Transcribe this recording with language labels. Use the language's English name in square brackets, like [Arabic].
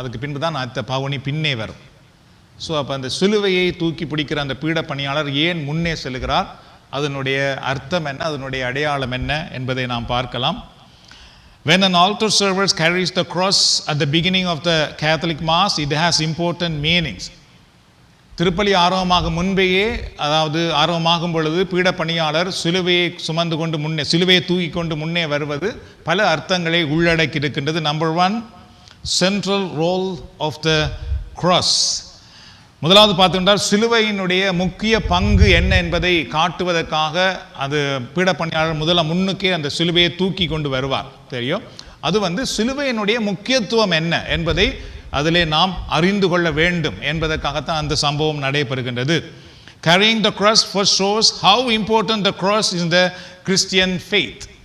[Tamil] அதுக்கு பின்பு தான் அந்த பவனி பின்னே வரும். ஸோ அப்போ அந்த சிலுவையை தூக்கி பிடிக்கிற அந்த பீட பணியாளர் ஏன் முன்னே செல்கிறார், அதனுடைய அர்த்தம் என்ன, அதனுடைய அடையாளம் என்ன என்பதை நாம் பார்க்கலாம். [English] When an altar server carries the cross at the beginning of the Catholic Mass, it has important meanings. [Tamil] திருப்பலி ஆரம்பமாகும் முன்பேயே, அதாவது ஆரம்பமாகும் பொழுது பீட பணியாளர் சிலுவையை சுமந்து கொண்டு முன்னே, சிலுவையை தூக்கி கொண்டு முன்னே வருவது பல அர்த்தங்களை உள்ளடக்கி இருக்கின்றது. [English] Number 1, central role of the cross. [Tamil] முதலாவது பார்த்துக்கிட்டால் சிலுவையினுடைய முக்கிய பங்கு என்ன என்பதை காட்டுவதற்காக அது பீட பணியாளர் முதல்ல முன்னுக்கே அந்த சிலுவையை தூக்கி கொண்டு வருவார். தெரியும், அது சிலுவையினுடைய முக்கியத்துவம் என்ன என்பதை அதிலே நாம் அறிந்து கொள்ள வேண்டும் என்பதற்காகத்தான் அந்த சம்பவம் நடைபெறுகின்றது. [English] Carrying the cross first shows how important the cross is in the Christian faith.